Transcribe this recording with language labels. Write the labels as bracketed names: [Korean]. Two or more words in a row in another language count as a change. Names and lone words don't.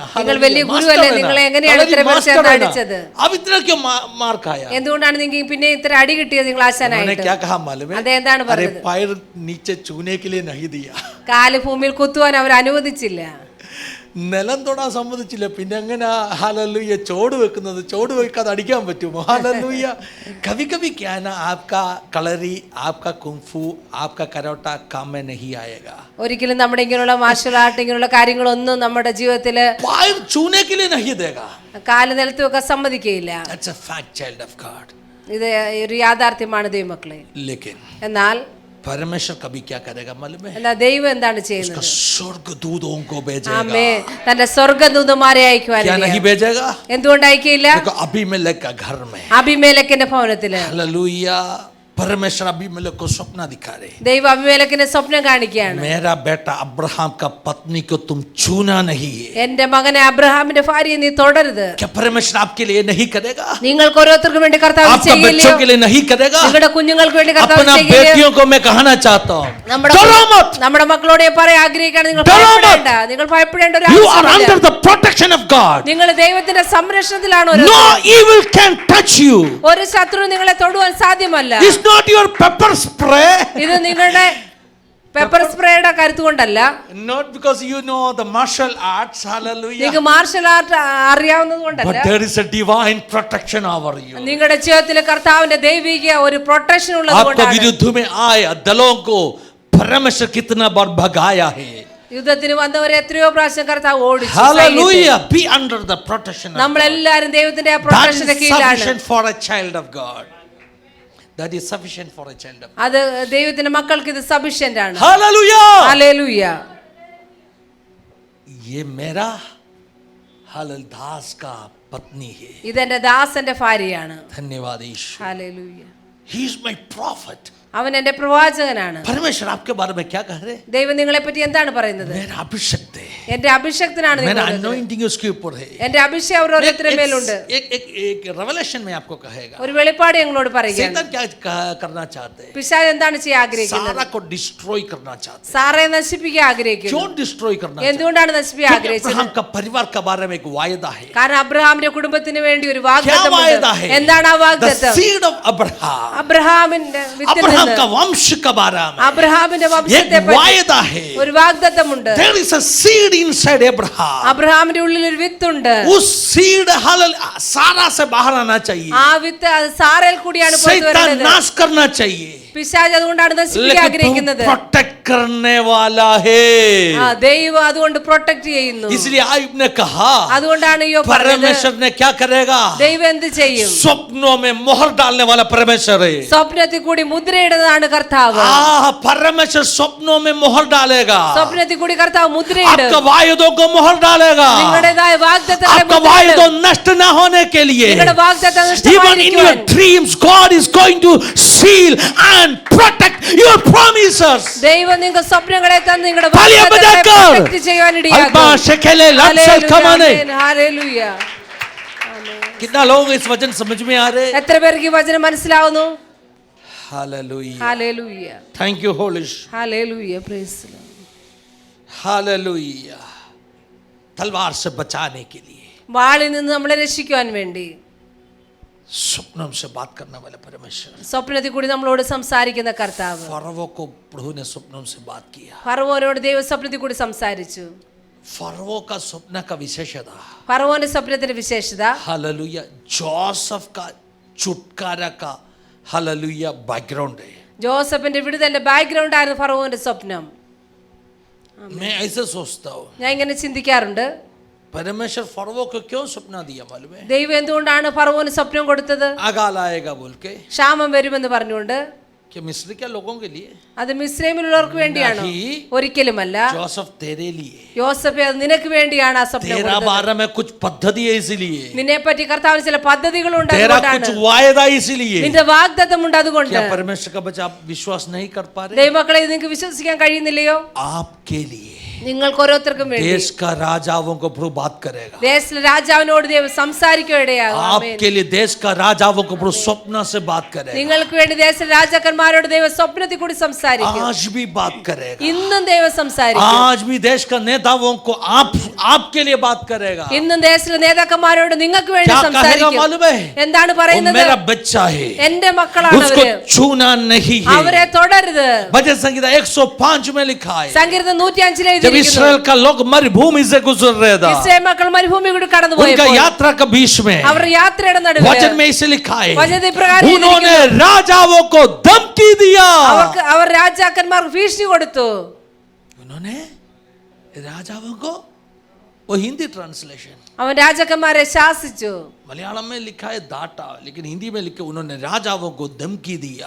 [Malayalam] നിങ്ങൾ വലിയ ഗുരുവല്ലേ, നിങ്ങളെ എങ്ങനെയാണ് ഇത്ര പേർ ചേർന്ന് അടിച്ചത്? [Hindi] अब इतना क्यों मार खाया? [Malayalam] എന്തുകൊണ്ടാണ് നിങ്ങൾ പിന്നെ ഇത്ര അടി കിട്ടിയത് നിങ്ങൾ [Hindi] उन्होंने [Malayalam] ആശാനായിട്ട്? [Hindi] क्या कहा मालूम है? [Malayalam] അദ്ദേഹം എന്താണ് [Hindi] अरे [Malayalam] പറഞ്ഞത്? [Hindi] पैर नीचे छूने के लिए नहीं दिया, [Malayalam] കാല് ഭൂമിയിൽ കുത്തുവാൻ അവർ അനുവദിച്ചില്ല. നിലം തൊടാൻ സമ്മതിച്ചില്ല. പിന്നെ എങ്ങനെ हालेलुया ചോട് വെക്കുന്നത്, ചോട് വെക്കാതെ അടിക്കാൻ പറ്റുമോ? [Hindi] हालेलुया कभी कभी क्या है ना, आपका कलरी, आपका कुंफू, आपका कराटा काम में नहीं आएगा. [Malayalam] ഒരിക്കലും നമ്മുടെ ഇങ്ങനെയുള്ള മാർഷൽ ആർട്ട് ഇങ്ങനെയുള്ള കാര്യങ്ങളൊന്നും നമ്മുടെ ജീവിതത്തില് [Hindi] पैर छूने के लिए नहीं देगा. [Malayalam] കാല് നിലത്ത് വെക്കാൻ സമ്മതിക്കുകയില്ല. [English] That's a fact, child of God. [Malayalam] ഇത് ഒരു യാഥാർത്ഥ്യമാണ് ദൈവമക്കളെ. [Hindi] लेकिन [Malayalam] എന്നാൽ [Hindi] परमेश्वर कभी क्या करेगा मालूम है? [Malayalam] എന്നാൽ ദൈവം എന്താണ് [Hindi] उसका [Malayalam] ചെയ്യുന്നത്? [Hindi] स्वर्गदूतों को भेजेगा. [Malayalam] ആമേ, തന്റെ സ്വർഗ്ഗദൂതന്മാരെ [Hindi] क्या [Malayalam] അയക്കുവാൻ. [Hindi] नहीं भेजेगा? [Malayalam] എന്തുകൊണ്ട് അയക്കില്ല? [Hindi] देखो अबीमेलेक का घर में, [Malayalam] അബിമേലെക്കിന്റെ ഭവനത്തില് [Hindi] हालेलुया परमेश्वर अबीमेलेक को स्वप्न दिखा रहे, [Malayalam] ദൈവം അബിമേലെക്കിന്റെ സ്വപ്നം കാണിക്കുകയാണ്. [Hindi] मेरा बेटा अब्राहम का पत्नी को तुम छूना नहीं है. [Malayalam] എന്റെ മകനെ അബ്രഹാമിന്റെ ഭാര്യയെ നീ തൊടരുത്. [Hindi] क्या परमेश्वर आपके लिए नहीं करेगा? [Malayalam] നിങ്ങൾക്ക് ഓരോരുത്തർക്കും വേണ്ടി കർത്താവ് [Hindi] आपका [Malayalam] ചെയ്യില്ലേ? [Hindi] बच्चों के लिए नहीं करेगा? [Malayalam] നിങ്ങളുടെ കുഞ്ഞുങ്ങൾക്ക് വേണ്ടി കർത്താവ് [Hindi] अपना [Malayalam] ചെയ്യില്ലേ? [Hindi] बेटियों को मैं कहना चाहता हूँ, [Malayalam] നമ്മുടെ [Hindi] डरो मत. [Malayalam] നമ്മുടെ മക്കളോട് ഞാൻ പറയാൻ ആഗ്രഹിക്കുകയാണ്, നിങ്ങൾ [Hindi] डरो मत. [Malayalam] ഭയപ്പെടേണ്ട. നിങ്ങൾ ഭയപ്പെടേണ്ട ഒരു [English] You are [Malayalam] ആവശ്യമില്ല. [English] under the protection of God. [Malayalam] നിങ്ങൾ ദൈവത്തിന്റെ സംരക്ഷണത്തിലാണ്. [English] No evil can touch you. [Malayalam] ഒരു ശത്രു നിങ്ങളെ തൊടുവാൻ സാധ്യമല്ല. [English] It's not your pepper spray. [Malayalam] ഇത് നിങ്ങളുടെ പെപ്പർ സ്പ്രേയുടെ കരുത്ത് കൊണ്ടല്ല, [English] Not because you know the martial arts, hallelujah. [Malayalam] നിങ്ങൾക്ക് മാർഷൽ ആർട്ട് അറിയാവുന്നത് കൊണ്ടല്ല. [English] But there is a divine protection over you. [Malayalam] നിങ്ങളുടെ ജീവിതത്തിൽ കർത്താവിന്റെ ദൈവിക ഒരു പ്രൊട്ടക്ഷൻ ഉള്ളത് [Hindi] आपको [Malayalam] കൊണ്ടാണ്. [Hindi] विरुद्ध में आए दलों को परमेश्वर कितना बार भगाया है. [Malayalam] യുദ്ധത്തിന് വന്നവരെ എത്രയോ പ്രാവശ്യം കർത്താവ് ഓടിച്ചു. [English] Hallelujah. Be under the protection of God. [Malayalam] നമ്മളെല്ലാരും ദൈവത്തിന്റെ ആ [English] That [Malayalam] പ്രൊട്ടക്ഷന്റെ [English] is [Malayalam] കീഴിലാണ്. [English] sufficient for a child of God. That is sufficient for a child of God. [Malayalam] അത് ദൈവത്തിന്റെ മക്കൾക്ക് ഇത് സഫിഷ്യന്റ് ആണ്. [English] Hallelujah. [Malayalam] ഹല്ലേലൂയ. [Hindi] ये मेरा हलल दास का पत्नी है. [Malayalam] ഇതെന്റെ ദാസന്റെ ഭാര്യയാണ്. [Hindi] धन्यवाद ईश्वर. [Malayalam] ഹല്ലേലൂയ. [English] He is my prophet. [Malayalam] അവൻ എന്റെ പ്രവാചകനാണ്. [Hindi] परमेश्वर आपके बारे में क्या कह रहे? [Malayalam] ദൈവം നിങ്ങളെ പറ്റി എന്താണ് പറയുന്നത്? [Hindi] मेरा अभिषेक है, [Malayalam] എന്റെ അഭിഷേകത്തിനാണ് [Hindi] मेरा [Malayalam] നിങ്ങൾ. [Hindi] anointing उसके ऊपर है. [Malayalam] എന്റെ അഭിഷേകം ഓരോരുത്തരുടെ മേലുണ്ട്. [Hindi] एक रेवलेशन में आपको कहेगा. [Malayalam] ഒരു വെളിപ്പാട് ഞങ്ങളോട് പറയുകയാണ്. [Hindi] शैतान क्या करना चाहते हैं? [Malayalam] പിശാച് എന്താണ് ചെയ്യാൻ ആഗ്രഹിക്കുന്നത്? [Hindi] सारा को डिस्ट्रॉय करना चाहते हैं. [Malayalam] സാറയെ നശിപ്പിക്കാൻ ആഗ്രഹിക്കുന്നു. [Hindi] क्यों डिस्ट्रॉय करना चाहते हैं? [Malayalam] എന്തുകൊണ്ടാണ് നശിപ്പിക്കാൻ ആഗ്രഹിച്ചത്? [Hindi] अब्राहम का परिवार के बारे में एक वायदा है. [Malayalam] കാരണം അബ്രഹാമിന്റെ കുടുംബത്തിന് വേണ്ടി ഒരു [Hindi] क्या वायदा [Malayalam] വാഗ്ദത്തമുണ്ട്. [Hindi] है? [Malayalam] എന്താണ് ആ [English] The [Malayalam] വാഗ്ദത്തം? [English] seed of Abraham. [Malayalam] അബ്രഹാമിന്റെ വിത്തിൽ [Hindi] अब्राहम [Malayalam] നിന്ന് [Hindi] का वंश के बारे में [Malayalam] അബ്രഹാമിന്റെ [Hindi] एक [Malayalam] വംശത്തെ പറ്റി [Hindi] वायदा है. [Malayalam] ഒരു വാഗ്ദത്തമുണ്ട്. [English] There is a seed inside Abraham. [Malayalam] അബ്രഹാമിന്റെ ഉള്ളിൽ ഒരു വിത്തുണ്ട്. [Hindi] उस सीड हलल सारा से बाहर आना चाहिए. [Malayalam] ആ വിത്ത് അത് സാറയിൽ കൂടിയാണ് പുറത്തു [Hindi] शैतान [Malayalam] വരുന്നത്. [Hindi] नाश करना चाहिए. [Malayalam] പിശാച് അതുകൊണ്ടാണ് നശിപ്പിക്കാൻ [Hindi] लेकिन [Malayalam] ആഗ്രഹിക്കുന്നത്. [Hindi] प्रोटेक्ट करने वाला है. [Malayalam] ആ ദൈവം അതുകൊണ്ട് പ്രൊട്ടക്ട് ചെയ്യുന്നു. [Hindi] इसलिए आयुब ने कहा, [Malayalam] അതുകൊണ്ടാണ് യോ പറഞ്ഞത്, [Hindi] परमेश्वर ने क्या करेगा? [Malayalam] ദൈവം എന്ത് ചെയ്യും? [Hindi] स्वप्नों में मोहर डालने वाला परमेश्वर है. [Malayalam] സ്വപ്നത്തിൽ കൂടി മുദ്രയിടുന്നതാണ് കർത്താവ്. [Hindi] परमेश्वर स्वप्नों में मोहर डालेगा. [Malayalam] സ്വപ്നത്തിൽ കൂടി കർത്താവ് മുദ്രയിടും. [Hindi] आपका वायदों को मोहर डालेगा. [Malayalam] നിങ്ങളുടേതായ വാഗ്ദത്തങ്ങളെ [Hindi] आपका [Malayalam] മുദ്രയിടും. [Hindi] वायदों नष्ट ना होने के लिए. [Malayalam] നിങ്ങളുടെ വാഗ്ദത്തം [English] Even in your [Malayalam] നഷ്ടമായിരിക്കുവാൻ [English] dreams, God is going to seal and protect your promises. [Malayalam] ദൈവം നിങ്ങൾക്ക് സ്വപ്നങ്ങളെ തന്ന് നിങ്ങളുടെ താലിയ വാഗ്ദത്തങ്ങളെ ബജാക്കർ. പ്രൊട്ടക്ട് ചെയ്യാൻ ഇടയാക്കും. अल्बा शेकेले लक्ष्य कमाने. ഹല്ലേലൂയ. [Hindi] कितना लोग इस वचन समझ में आ रहे? [Malayalam] എത്ര പേർക്ക് ഈ വചനം മനസ്സിലാവുന്നു? [Hindi] हालेलुया. [Malayalam] ഹല്ലേലൂയ. [English] Thank you Holy Spirit. [Malayalam] ഹല്ലേലൂയ. [English] Praise the Lord. [Hindi] हालेलुया. तलवार से बचाने के लिए, [Malayalam] വാളിൽ നിന്ന് നമ്മളെ രക്ഷിക്കുവാൻ വേണ്ടി [Hindi] स्वप्नों से बात करने वाले परमेश्वर. [Malayalam] സ്വപ്നത്തിൽ കൂടി നമ്മളോട് സംസാരിക്കുന്ന കർത്താവ്. [Hindi] फरवो को प्रभु ने स्वप्नों से बात किया. [Malayalam] ഫറവോനോട് ദൈവം സ്വപ്നത്തിൽ കൂടി സംസാരിച്ചു. [Hindi] फरवो का स्वप्न का विशेषता, [Malayalam] ഫറവോന്റെ സ്വപ്നത്തിന്റെ വിശേഷത, [Hindi] हालेलुया, जोसेफ का छुटकारा का हालेलुया बैकग्राउंड है. [Malayalam] ജോസഫിന്റെ വിടുതലിന്റെ ബാക്ക്ഗ്രൗണ്ട് ആയിരുന്നു ഫറവോന്റെ സ്വപ്നം. [Hindi] मैं ऐसे सोचता हूँ, [Malayalam] ഞാൻ ഇങ്ങനെ ചിന്തിക്കാറുണ്ട്, [Hindi] परमेश्वर फरवो को क्यों सपना दिया मालूम है? [Malayalam] ദൈവം എന്തുകൊണ്ടാണ് ഫറവോന് സ്വപ്നം കൊടുത്തത്? [Hindi] अकाल आएगा बोल के, [Malayalam] ക്ഷാമം വരുമെന്ന് പറഞ്ഞുകൊണ്ട്. [Hindi] कि मिस्र के लोगों के लिए [Malayalam] അത് മിസ്രൈമിലുള്ളവർക്ക് വേണ്ടിയാണോ? ഒരിക്കലുമല്ല. [Hindi] जोसेफ तेरे लिए, [Malayalam] യോസഫേ, അത് നിനക്ക് വേണ്ടിയാണ് ആ സ്വപ്നം [Hindi] तेरा [Malayalam] കൊടുത്തത്. [Hindi] बारे में कुछ पद्धति है इसलिए, [Malayalam] നിന്നെ പറ്റി കർത്താവിന് ചില പദ്ധതികളുണ്ട്, [Hindi] तेरा [Malayalam] അതുകൊണ്ടാണ്. [Hindi] कुछ वायदा इसलिए। [Malayalam] നിന്റെ വാഗ്ദത്തമുണ്ട്, അതുകൊണ്ട്. [Hindi] क्या परमेश्वर का बच्चा आप विश्वास नहीं कर पा रहे? [Malayalam] ദൈവമക്കളെ, ഇത് നിങ്ങൾക്ക് വിശ്വസിക്കാൻ കഴിയുന്നില്ലയോ? [Hindi] आपके लिए [Malayalam] നിങ്ങൾക്ക് ഓരോരുത്തർക്കും വേണ്ടി [Hindi] देश का राजाओं को प्रभु बात करेगा, [Malayalam] ദേശത്തിലെ രാജാവിനോട് ദൈവം സംസാരിക്കുകയിടയാകും. ആമേൻ. [Hindi] आपके लिए देश का राजाओं को प्रभु स्वप्न से बात करेगा, [Malayalam] നിങ്ങൾക്ക് വേണ്ടി ദേശത്തിലെ രാജാക്കന്മാരോട് ദൈവം സ്വപ്നത്തിൽ കൂടി സംസാരിക്കും. [Hindi] आज भी बात करेगा, [Malayalam] ഇന്നും ദൈവം സംസാരിക്കും. [Hindi] आज भी देश का नेताओं को आपके लिए बात करेगा। [Malayalam] ഇന്നും ദേശത്തിലെ നേതാക്കന്മാരോട് നിങ്ങൾക്ക് വേണ്ടി [Hindi] क्या कहेगा [Malayalam] സംസാരിക്കും. [Hindi] मालूम है? [Malayalam] എന്താണ് [Hindi] वो [Malayalam] പറയുന്നത്? [Hindi] मेरा बच्चा है, [Malayalam] എന്റെ മക്കളാണ് [Hindi] उसको [Malayalam] അവര്, [Hindi] छूना नहीं है। [Malayalam] അവരെ തൊടരുത്. [Hindi] भजन संगीता 105 में लिखा है, [Malayalam] സങ്കീർത്തനം 105 [Hindi] जब इस्राएल का लोग मरुभूमि से गुजर रहे था, [Malayalam] ഇസ്രായേൽ മക്കൾ മരുഭൂമി കൂടി [Hindi] उनका [Malayalam] കടന്നുപോയപ്പോൾ [Hindi] यात्रा के बीच में [Malayalam] അവർ യാത്രയുടെ നടുവിൽ [Hindi] वचन में इसे लिखा है, [Malayalam] വചനത്തിൽ പ്രകാരം [Hindi] उन्होंने राजाओं को धमकी दिया। [Malayalam] അവർ രാജാക്കന്മാർക്ക് ഭീഷണി കൊടുത്തു. [Hindi] उन्होंने राजाओं को, वो हिंदी ट्रांसलेशन, [Malayalam] അവൻ രാജാക്കന്മാരെ ശാസിച്ചു. [Hindi] मलयालम में लिखा है डाटा, लेकिन हिंदी में लिखे उन्होंने राजाओं को धमकी दिया।